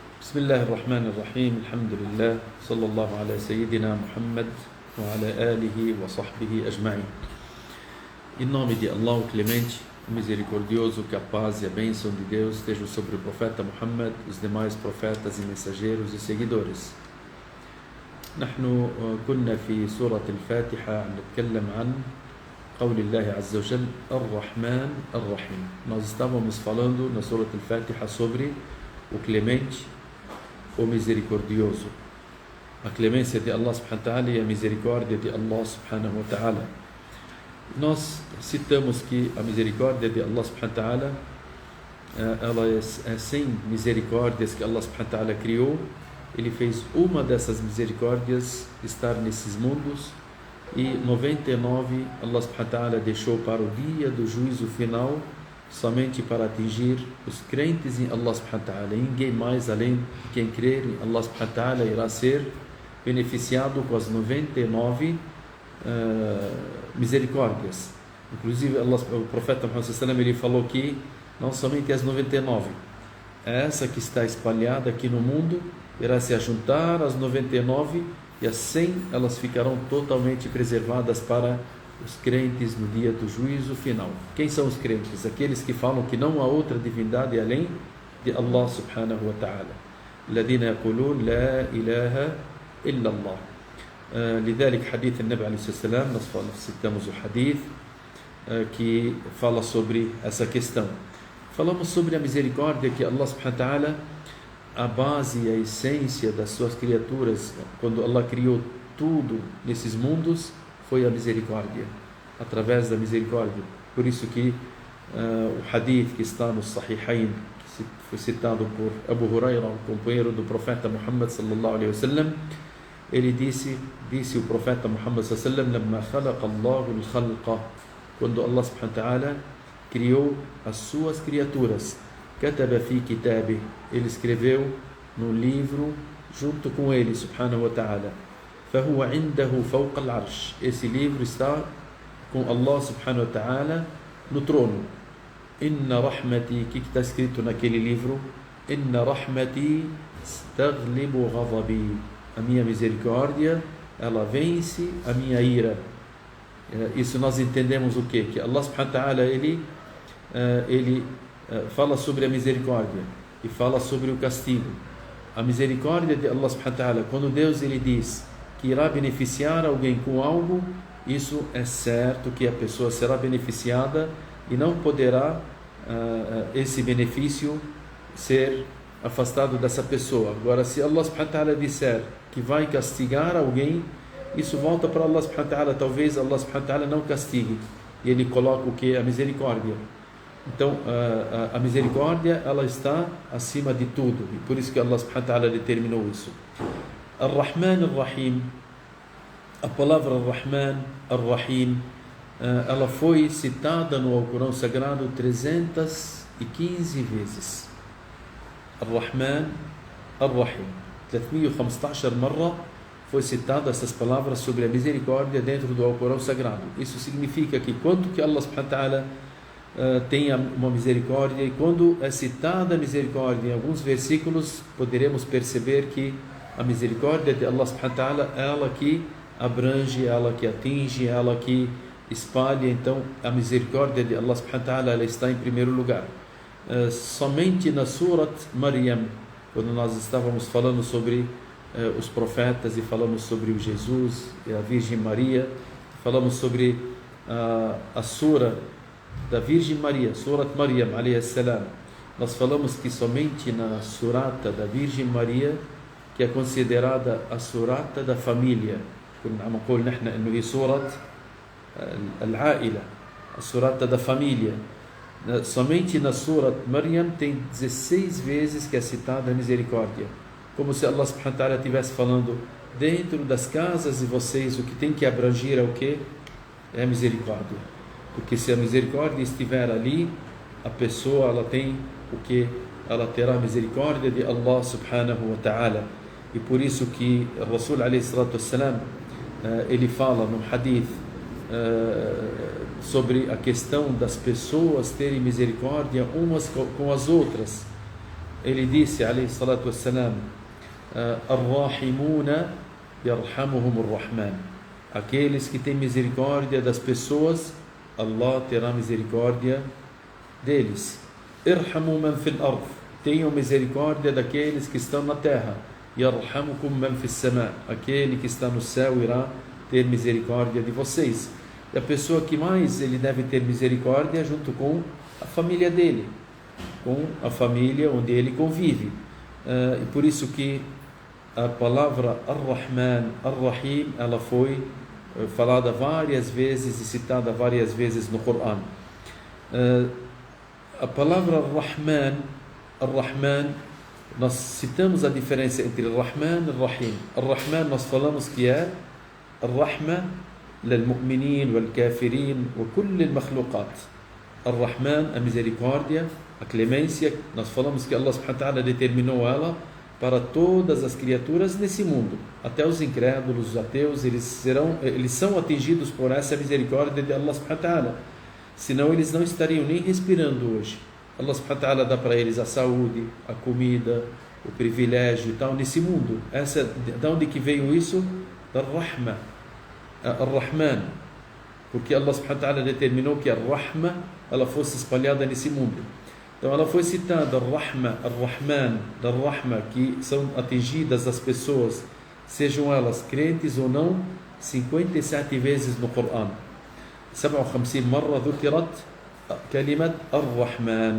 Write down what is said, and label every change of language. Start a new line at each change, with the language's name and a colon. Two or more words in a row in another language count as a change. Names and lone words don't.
Arabic: بسم الله الرحمن الرحيم الحمد لله صلى الله على سيدنا Muhammad وعلى آله وصحبه أجمعين.
Portuguese: Em nome de Allah, o Clemente, o Misericordioso, que a paz e a bênção de Deus estejam sobre o profeta Muhammad, os demais profetas e mensageiros e seguidores.
Arabic: نحن كنا في سورة الفاتحة نتكلم عن قول الله عز وجل الرحمن الرحيم.
Portuguese: Nós estávamos falando na Surah Al-Fatiha sobre o Clemente, o Misericordioso. A clemência de Allah
Arabic: سبحانه وتعالى
Portuguese: e a misericórdia de Allah
Arabic: سبحانه وتعالى.
Portuguese: Nós citamos que a misericórdia de Allah
Arabic: سبحانه وتعالى
Portuguese: ela é 100 misericórdias que Allah
Arabic: سبحانه وتعالى
Portuguese: criou. Ele fez uma dessas misericórdias estar nesses mundos e 99 Allah
Arabic: سبحانه وتعالى
Portuguese: deixou para o dia do juízo final, somente para atingir os crentes em Allah
Arabic: سبحانه وتعالى.
Portuguese: Ninguém mais além de quem crer em Allah
Arabic: سبحانه وتعالى
Portuguese: irá ser beneficiado com as 99 misericórdias. Inclusive o profeta Muhammad
Arabic: صلى الله عليه وسلم
Portuguese: ele falou que não somente as 99, essa que está espalhada aqui no mundo irá se ajuntar às 99 e as 100 elas ficarão totalmente preservadas para os crentes no dia do juízo final. Quem são os crentes? Aqueles que falam que não há outra divindade além de Allah
Arabic: سبحانه وتعالى. الذين يقولون لا إله إلا الله. لذلك حديث النبي عليه الصلاة والسلام,
Portuguese: nós citamos o hadith que fala sobre essa questão. Falamos sobre a misericórdia que Allah
Arabic: سبحانه وتعالى,
Portuguese: a base e a essência das suas criaturas, quando Allah criou tudo nesses mundos, foi a misericórdia, através da misericórdia. Por isso que o hadith que está no Sahihain, que foi citado por Abu Huraira, o companheiro do profeta Muhammad
Arabic: صلى الله عليه وسلم,
Portuguese: ele disse o profeta Muhammad
Arabic: صلى الله عليه وسلم, لما خلق الله الخلق,
Portuguese: quando Allah
Arabic: سبحانه وتعالى
Portuguese: criou as suas criaturas,
Arabic: كتب في كتابه,
Portuguese: ele escreveu no livro junto com ele
Arabic: سبحانه وتعالى, فهو عنده فوق العرش,
Portuguese: esse livro está com Allah
Arabic: سبحانه وتعالى
Portuguese: no trono.
Arabic: إن رحمتي,
Portuguese: que está escrito naquele livro?
Arabic: إن رحمتي تغلب غضبي,
Portuguese: a minha misericórdia ela vence a minha ira. Isso nós entendemos o quê? Que Allah
Arabic: سبحانه وتعالى
Portuguese: ele fala sobre a misericórdia e fala sobre o castigo. A misericórdia de Allah
Arabic: سبحانه وتعالى,
Portuguese: quando Deus ele diz que irá beneficiar alguém com algo, isso é certo que a pessoa será beneficiada e não poderá esse benefício ser afastado dessa pessoa. Agora, se Allah
Arabic: سبحانه وتعالى
Portuguese: disser que vai castigar alguém, isso volta para Allah
Arabic: سبحانه وتعالى.
Portuguese: Talvez Allah
Arabic: سبحانه وتعالى
Portuguese: não castigue e ele coloca o que? A misericórdia. Então a misericórdia ela está acima de tudo e por isso que Allah
Arabic: سبحانه وتعالى
Portuguese: determinou isso. Ar-Rahman Ar-Rahim, a palavra Ar-Rahman Ar-Rahim, ela foi citada no Alcorão Sagrado 315 vezes. Ar-Rahman Ar-Rahim, 315 مرة foi citada essas palavras sobre a misericórdia dentro do Alcorão Sagrado. Isso significa que quando que Allah
Arabic: سبحانه وتعالى
Portuguese: tem uma misericórdia, e quando é citada a misericórdia em alguns versículos, poderemos perceber que a misericórdia de Allah
Arabic: سبحانه وتعالى,
Portuguese: ela que abrange, ela que atinge, ela que espalha. Então a misericórdia de Allah
Arabic: سبحانه وتعالى
Portuguese: ela está em primeiro lugar. Somente na Surat Maryam, quando nós estávamos falando sobre os profetas e falamos sobre o Jesus e a Virgem Maria, falamos sobre a Sura da Virgem Maria,
Arabic: سورة مريم عليها السلام.
Portuguese: Nós falamos que somente na surata da Virgem Maria, que é considerada a surata da família,
Arabic: عم نقول نحن انه هي سورة العائلة,
Portuguese: a surata da família, somente na Surat Maryam tem 16 vezes que é citada a misericórdia, como se Allah
Arabic: سبحانه وتعالى
Portuguese: estivesse falando: dentro das casas de vocês o que tem que abranger é o que? É a misericórdia. Porque se a misericórdia estiver ali, a pessoa ela tem o que? Ela terá a misericórdia de Allah
Arabic: سبحانه وتعالى.
Portuguese: E por isso que o Rasul
Arabic: عليه الصلاة والسلام,
Portuguese: ele fala no hadith sobre a questão das pessoas terem misericórdia umas com as outras. ele disse,
Arabic: عليه الصلاة والسلام، الراحمون يرحمهم الرحمن.
Portuguese: Aqueles que têm misericórdia das pessoas, Allah terá misericórdia deles.
Arabic: ارحموا من في الأرض.
Portuguese: Tenham misericórdia daqueles que estão na terra.
Arabic: يرحمكم من في السماء.
Portuguese: Aquele que está no céu irá ter misericórdia de vocês. E a pessoa que mais ele deve ter misericórdia junto com a família dele, com a família onde ele convive. E por isso que a palavra Ar-Rahman, Ar-Rahim, ela foi falada várias vezes e citada várias vezes no Coran. A palavra Ar-Rahman, Ar-Rahman, nós citamos a diferença entre Ar-Rahman e Ar-Rahim.
Arabic: Ar-Rahman
Portuguese: nós falamos que é
Arabic: الرحمة للمؤمنين والكافرين وكل المخلوقات. Ar-Rahman,
Portuguese: a misericórdia, a clemência, nós falamos que Allah
Arabic: سبحانه وتعالى
Portuguese: determinou ela para todas as criaturas nesse mundo, até os incrédulos, os ateus, eles são atingidos por essa misericórdia de Allah
Arabic: سبحانه وتعالى,
Portuguese: senão eles não estariam nem respirando hoje. Allah
Arabic: سبحانه وتعالى
Portuguese: dá para eles a saúde, a comida, o privilégio e tal nesse mundo. De onde que veio isso? Da Rahma, Ar-Rahman, porque Allah
Arabic: سبحانه وتعالى
Portuguese: determinou que a Rahma ela fosse espalhada nesse mundo. Então ela foi citada, Ar-Rahma, Ar-Rahman, da Rahma, que são atingidas as pessoas, sejam elas crentes ou não, 57 vezes no Coran.
Arabic: 57 مرة ذكرت كلمة Ar-Rahman.